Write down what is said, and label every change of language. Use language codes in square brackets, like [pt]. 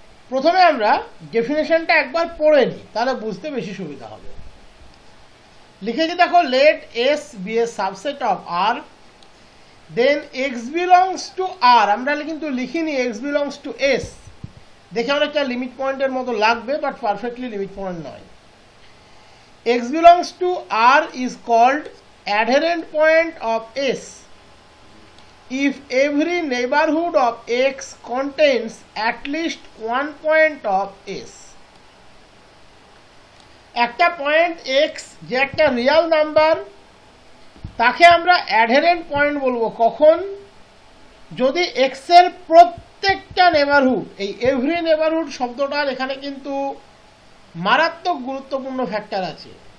[bn] প্রথমে আমরা ডেফিনেশনটা একবার পড়ে নিই, তাহলে বুঝতে বেশি সুবিধা হবে। লিখেছি দেখো, [en] Let S be a subset of R, then x belongs to R. [bn] আমরা কিন্তু লিখিনি এক্স বিলংস টু এস, দেখে অনেকটা লিমিট পয়েন্টের মতো লাগবে, বাট পারফেক্টলি লিমিট পয়েন্ট নয়। [en] X belongs to R is called adherent point of S if every neighborhood of x contains at least one point of s. [bn] একটা পয়েন্ট x যে একটা real number, তাকে আমরা অ্যাডহেরেন্ট পয়েন্ট বলবো কখন? যদি x এর প্রত্যেকটা নেবারহুড, এই এভরি নেবারহুড শব্দটার এখানে কিন্তু মারাত্মক গুরুত্বপূর্ণ ফ্যাক্টর আছে।